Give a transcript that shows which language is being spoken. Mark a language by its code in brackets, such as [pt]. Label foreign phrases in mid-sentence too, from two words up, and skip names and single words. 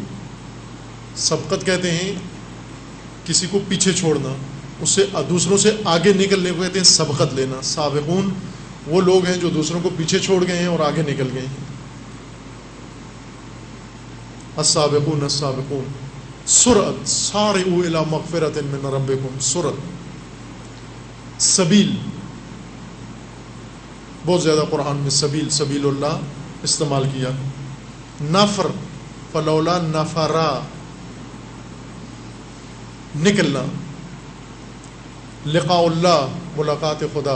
[ur] فاستبقوا، سبقت کہتے ہیں کسی کو پیچھے چھوڑنا، اس سے دوسروں سے آگے نکلنے کو کہتے ہیں سبقت لینا۔ سابقون وہ لوگ ہیں جو دوسروں کو پیچھے چھوڑ گئے ہیں اور آگے نکل گئے ہیں۔ [ar] السابقون السابقون۔ سرعت، سارعوا الی مغفرۃ من ربکم، سرعت، [ur] سبیل، بہت زیادہ قرآن میں سبیل، [ar] سبیل اللہ [ur] استعمال کیا۔ [ar] نفر، فلولا نفرا، نکلنا۔ لقاء اللہ، [ur] ملاقات خدا۔